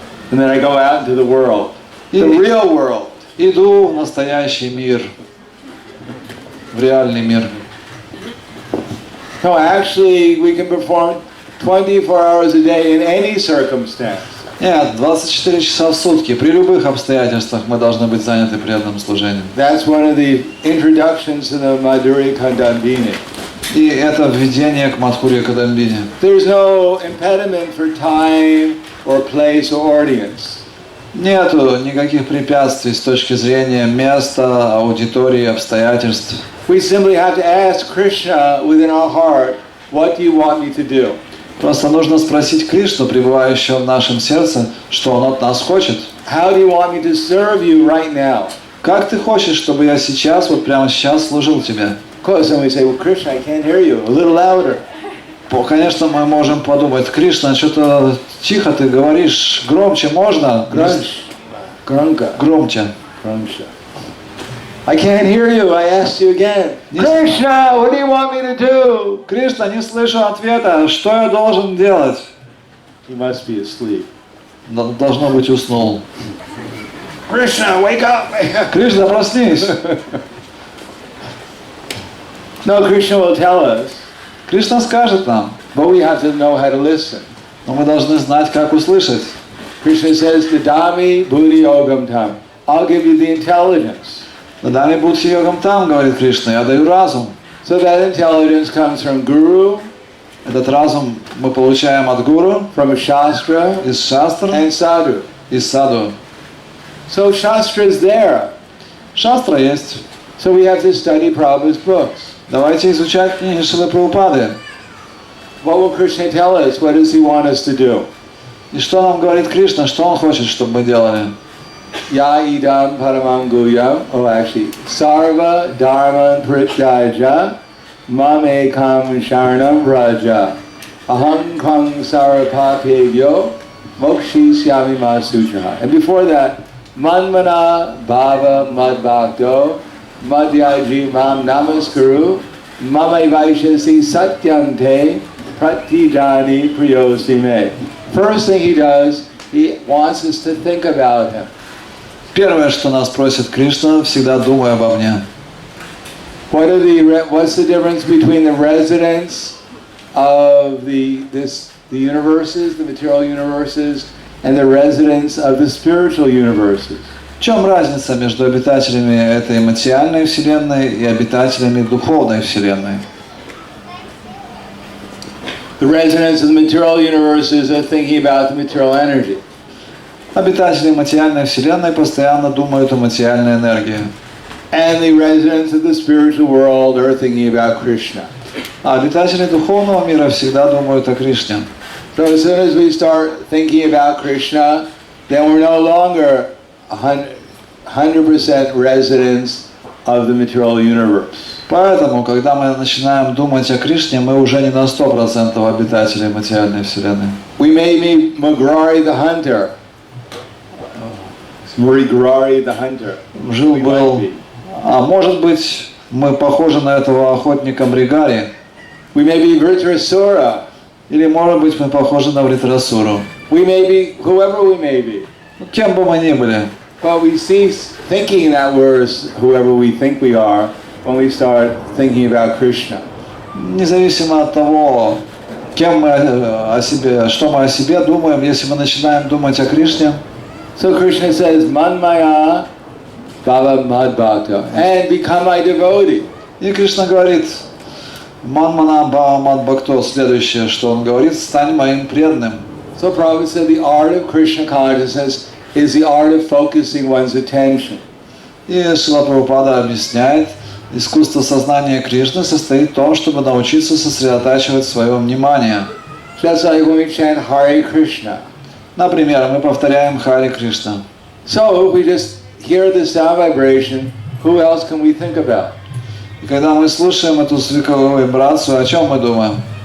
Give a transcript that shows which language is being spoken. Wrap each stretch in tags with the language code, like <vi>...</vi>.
<en>And then I go out into the world, the real world.</en> <ru>Иду в настоящий мир, в реальный мир.</ru> <en>No, actually, we can perform 24 hours a day in any circumstance.</en> <ru>Нет, 24 часа в сутки, при любых обстоятельствах мы должны быть заняты преданным служением.</ru> <en>That's one of the introductions to the Madhurya Kandambini.</en> <ru>И это введение к Мадхурья Кадамбине.</ru> <en>There's no impediment for time or place or audience.</en> <ru>Нету никаких препятствий с точки зрения места, аудитории, обстоятельств.</ru> <en>We simply have to ask Krishna within our heart, what do you want me to do?</en> <ru>Просто нужно спросить Кришну, пребывающего в нашем сердце, что он от нас хочет.</ru> <en>How do you want me to serve you right now?</en> <ru>Как ты хочешь, чтобы я сейчас, вот прямо сейчас служил тебе?</ru> <en>Of course, somebody say, well, Krishna, I can't hear you. A little louder.</en> <ru>Конечно, мы можем подумать, Кришна, что-то тихо ты говоришь, громче можно? Громко. Громче.</ru> <en>I can't hear you. I asked you again. Krishna, what do you want me to do?</en> <ru>Кришна, не слышу ответа. Что я должен делать?</ru> <en>He must be asleep.</en> <ru>Должно быть, уснул.</ru> <en>Krishna, wake up!</en> <ru>Кришна, проснись.</ru> <en>No, Krishna will tell us.</en> <ru>Кришна скажет нам.</ru> <en>But we have to know how to listen.</en> <ru>Но мы должны знать, как услышать.</ru> <en>Krishna says,</en> <sa>Dadami buddhi yogam tam.</sa> <en>I'll give you the intelligence.</en> <sa>Дадами будхи йогам там,</sa> <ru>говорит Кришна, я даю разум.</ru> <en>So that intelligence comes from Guru.</en> <ru>Этот разум мы получаем от гуру,</ru> <en>from a shastra,</en> <ru>из шастр,</ru> <en>and sadhu.</en> <ru>из саду.</ru> <en>So shastra is there.</en> <ru>Шастра есть.</ru> <en>So we have to study Prabhupada's books.</en> <ru>Давайте изучать книги Шрилы Прабхупады.</ru> <en>What will Krishna tell us? What does he want us to do?</en> <ru>И что нам говорит Кришна, что он хочет, чтобы мы делали?</ru> <sa>Ya idam paramam guyam.</sa> <en>Oh, actually,</en> <sa>sarva dharma prityaja mame kam sharanam raja aham kang sarapapegyo mokshisyami masutra.</sa> <en>And before that,</en> <sa>manmana bhava madbhakto madhyaji mam namaskaru mamai vaishasi satyante pratijani priyosime.</sa> <en>First thing he does, he wants us to think about him.</en> <ru>Первое, что нас просит Кришна, всегда думай обо мне.</ru> <en>What's the difference between the residents of the universes, the material universes, and the residents of the spiritual universes?</en> <ru>В чем разница между обитателями этой материальной вселенной и обитателями духовной вселенной?</ru> <en>The residents of the material universes are thinking about the material energy.</en> <ru>Обитатели материальной вселенной постоянно думают о материальной энергии.</ru> <en>And the residents of the spiritual world are thinking about Krishna.</en> <ru>А обитатели духовного мира всегда думают о Кришне.</ru> <en>So as soon as we start thinking about Krishna, then we're no longer 100% residents of the material universe.</en> <ru>Поэтому, когда мы начинаем думать о Кришне, мы уже не на 100% обитатели материальной вселенной.</ru> <en>We may be Mrigarhi the hunter. Mrigarhi the hunter.</en> <ru>Жил-был. А может быть, мы похожи на этого охотника Мригари.</ru> <en>We may be Vritrasura.</en> <ru>Или может быть, мы похожи на Вритрасуру.</ru> <en>We may be whoever we may be.</en> <ru>Кем бы мы ни были.</ru> <en>But we cease thinking that we're whoever we think we are when we start thinking about Krishna.</en> <ru>Независимо от того, кем мы о себе, что мы о себе думаем, если мы начинаем думать о Кришне.</ru> <en>So Krishna says,</en> <sa>Manmaya Bhava Madbhakta,</sa> <en>and become my devotee.</en> <ru>И Кришна говорит,</ru> <sa>Манмана Бхава Мадбхакто,</sa> <ru>следующее, что он говорит, стань моим преданным.</ru> <en>So Prabhupada said the art of Krishna consciousness is the art of focusing one's attention.</en> <ru>И Шрила Прабхупада объясняет, искусство сознания Кришны состоит в том, чтобы научиться сосредотачивать свое внимание.</ru> <en>Just like when we chant Hare Krishna.</en> <ru>Например, мы повторяем Харе Кришна.</ru> <en>So if we just hear the sound vibration, who else can we think about?</en> <ru>И когда мы слушаем эту звуковую вибрацию, о чем мы думаем?</ru>